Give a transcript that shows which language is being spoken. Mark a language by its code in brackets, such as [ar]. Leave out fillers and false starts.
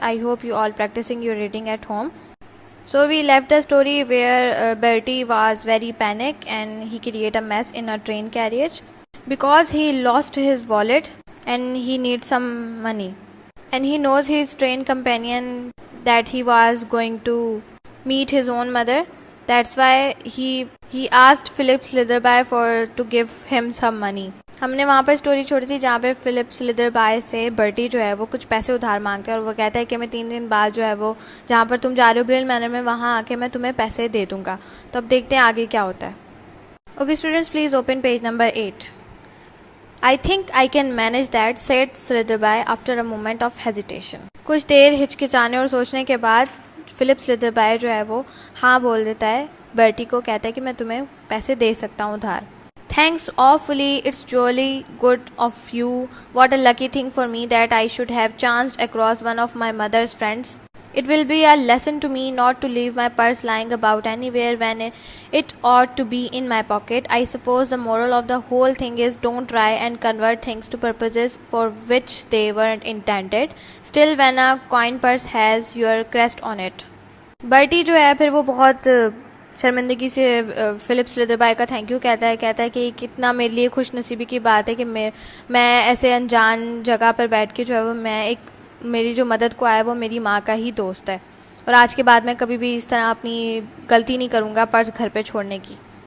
[en] I hope you all practicing your reading at home. So we left the story where Bertie was very panicked and he created a mess in a train carriage because he lost his wallet and he needs some money. And he knows his train companion that he was going to meet his own mother. That's why he asked Philip Slitherbye to give him some money. [hi] हमने वहाँ पर story छोड़ी थी जहाँ पे Philip स्लिदरबाय से Bertie जो है वो कुछ पैसे उधार मांगते हैं और वो कहता है कि मैं 3 दिन बाद जो है वो जहाँ पर तुम जा रहे हो ब्रिल मैनर में वहाँ आके मैं तुम्हें पैसे दे दूँगा. तो अब देखते हैं आगे क्या होता है. [en] Okay students, please open page number 8. I think I can manage that, said Slitherbye after a moment of hesitation. [hi] कुछ देर हिचकिचाने और सोचने के बाद फिलिप स्लिदरबाय जो है वो हाँ बोल देता है. बर्टी को कहता है कि मैं तुम्हें पैसे दे सकता हूँ उधार. [en] Thanks awfully, it's jolly good of you. What a lucky thing for me that I should have chanced across one of my mother's friends. It will be a lesson to me not to leave my purse lying about anywhere when it ought to be in my pocket. I suppose the moral of the whole thing is don't try and convert things to purposes for which they weren't intended. Still, when a coin purse has your crest on it. [hi] Bertie जो है फिर वो बहुत शर्मिंदगी से Philip स्लिदरबाय का thank you कहता है कि कितना मेरे लिए खुश नसीबी की बात है कि मैं ऐसे अनजान जगह पर बैठ के जो है वो मेरी जो मदद को आया वो मेरी माँ का ही दोस्त है और आज के बाद मैं कभी भी इस तरह अपनी गलती नहीं करूँगा पर्स घर पे छोड़ने की.